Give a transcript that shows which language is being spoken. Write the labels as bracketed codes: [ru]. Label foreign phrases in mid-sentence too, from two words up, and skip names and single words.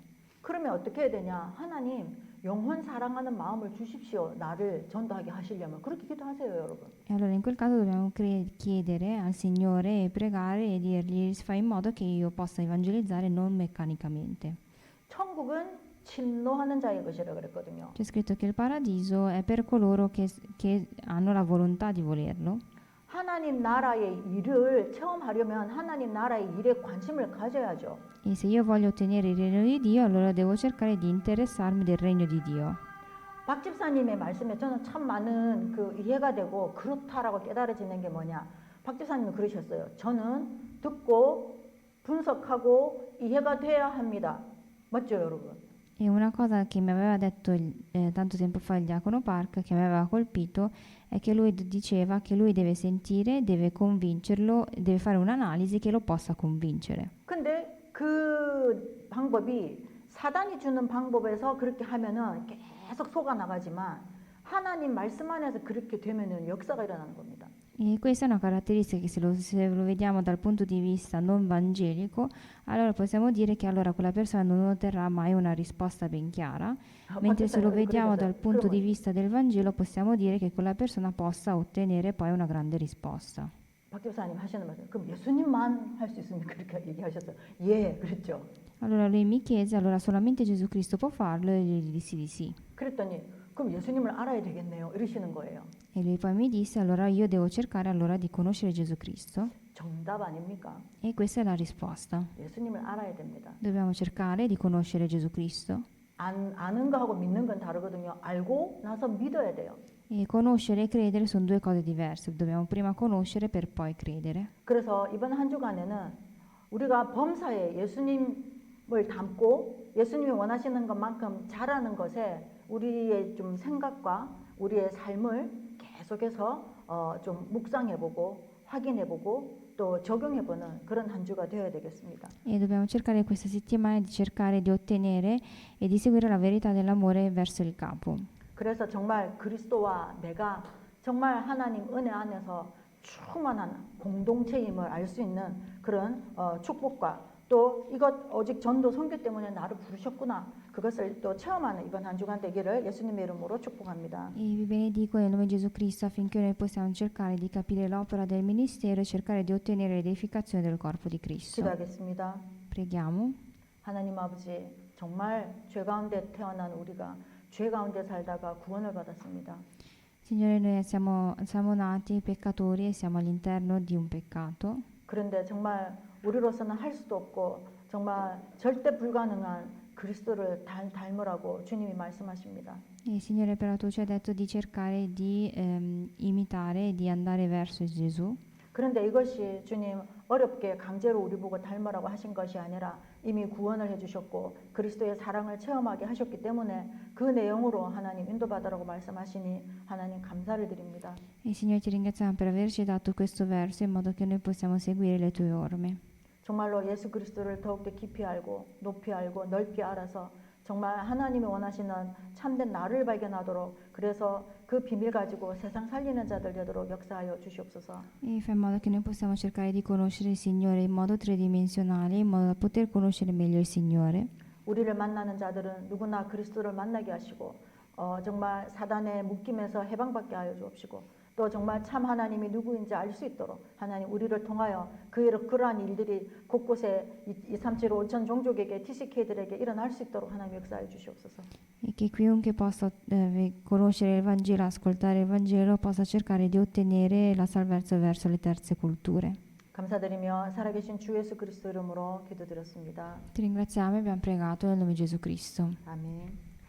[ko] 그러면 어떻게 해야 되냐? 하나님 영혼 사랑하는 마음을 주십시오. 나를 전도하게 하시려면 그렇게 기도하세요, 여러분. [it] E allora in quel caso dobbiamo chiedere al Signore e pregare e dirgli fai in modo che io possa evangelizzare non meccanicamente. [ko] 천국은 침노하는 자의 것이라 그랬거든요. [it] C'è scritto che il paradiso è per coloro che hanno la volontà di volerlo. [ko] 하나님 나라의 일을 체험하려면 하나님 나라의 일에 관심을 가져야죠. [it] E se io voglio ottenere il regno di Dio, allora devo cercare di interessarmi del regno di Dio. [ko] 박 집사님의 말씀에 저는 참 많은 그 이해가 되고 그렇다라고 깨달아지는 게 뭐냐. 박 집사님은 그러셨어요. 저는 듣고 분석하고 이해가 돼야 합니다. 맞죠, 여러분? [it] E una cosa che mi aveva detto tanto tempo fa il diacono Park, che mi aveva colpito, è che lui diceva che lui deve sentire, deve convincerlo, deve fare un'analisi che lo possa convincere. [ko] 근데 그 방법이 사단이 주는 방법에서 그렇게 하면은 계속 속아 나가지만 하나님 말씀 안에서 그렇게 되면은 역사가 일어나는 겁니다. [it] E questa è una caratteristica che se lo vediamo dal punto di vista non evangelico, allora possiamo dire che allora quella persona non otterrà mai una risposta ben chiara, mentre se lo vediamo dal punto di vista del Vangelo possiamo dire che quella persona possa ottenere poi una grande risposta. [ko] 박 집사님 하시는 말씀. 그럼 예수님만 할 수 있습니까? 그렇게 얘기하셨어요. 예, 그랬죠. [it] Allora lui mi chiese, allora solamente Gesù Cristo può farlo? E io gli dissi di sì. [ko] 그랬더니 그럼 예수님을 알아야 되겠네요. 이러시는 거예요. [it] E lui poi mi disse, allora io devo cercare allora di conoscere Gesù Cristo. [ko] 정답 아닙니까? [it] E questa è la risposta. [ko] 예수님을 알아야 됩니다. [it] Dobbiamo cercare di conoscere Gesù Cristo. [ko] 아는 거하고 믿는 건 다르거든요. 알고 나서 믿어야 돼요. [it] E conoscere e credere sono due cose diverse. Dobbiamo prima conoscere per poi credere. [ko] 그래서 이번 한 주간에는 우리가 범사에 예수님을 담고 예수님이 원하시는 것만큼 잘하는 것에 우리의 좀 생각과 우리의 삶을 계속해서 좀 묵상해보고 확인해보고 또 적용해보는 그런 한 주가 되어야 되겠습니다. [it] E dobbiamo cercare questa settimana di cercare di ottenere e di seguire la verità dell'amore verso il capo. [ko] 그래서 정말 그리스도와 내가 정말 하나님 은혜 안에서 충만한 공동체임을 알 수 있는 그런 축복과 또 이것 오직 전도 선교 때문에 나를 부르셨구나 그것을 또 체험하는 이번 한 주간 되기를 예수님의 이름으로 축복합니다. [it] E vi benedico nel nome di Gesù Cristo affinché noi possiamo cercare di capire l'opera del ministero e cercare di ottenere l'edificazione del corpo di Cristo. [ko] 기도하겠습니다. [it] Preghiamo. [ko] 하나님 아버지 정말 죄 가운데 태어난 우리가 죄 가운데 살다가 구원을 받았습니다. [it] Signore, noi siamo nati peccatori e siamo all'interno di un peccato. [ko] 그런데 정말 우리로서는 할 수도 없고 정말 절대 불가능한 그리스도를 닮으라고 주님이 말씀하십니다. [it] E Signore, però tu ci hai detto di cercare di imitare e di andare verso Gesù. [ko] 그런데 이것이 주님 어렵게 강제로 우리 보고 닮으라고 하신 것이 아니라 이미 구원을 해주셨고 그리스도의 사랑을 체험하게 하셨기 때문에 그 내용으로 하나님 인도받으라고 말씀하시니 하나님 감사를 드립니다. [it] E Signore, ti ringraziamo per averci dato questo verso in modo che noi possiamo seguire le tue orme. [ko] 정말로 예수 그리스도를 더욱더 깊이 알고 높이 알고 넓이 알아서 정말 하나님이 원하시는 참된 나를 발견하도록 그래서 그 비밀 가지고 세상 살리는 자들 되도록 역사하여 주시옵소서. [it] E fa in modo che noi possiamo cercare di conoscere il Signore in modo tridimensionale, in modo da poter conoscere meglio il Signore. [ko] 우리를 만나는 자들은 누구나 그리스도를 만나게 하시고 정말 사단의 묶임에서 해방받게 하여 주옵시고 또 정말 참 하나님이 누구인지 알 수 있도록 하나님 우리를 통하여 그러한 일들이 곳곳에 237 5천 종족에게 TCK들에게 일어날 수 있도록 하나님 역사해 주시옵소서. [it] E che chiunque possa conoscere il Vangelo, ascoltare il Vangelo, possa cercare di ottenere la salvezza verso le terze culture. [ko] 감사드리며 살아계신 주 예수 그리스도 이름으로 기도드렸습니다. [it] Ti ringraziamo e abbiamo pregato nel nome di Gesù Cristo. [ko] 아멘.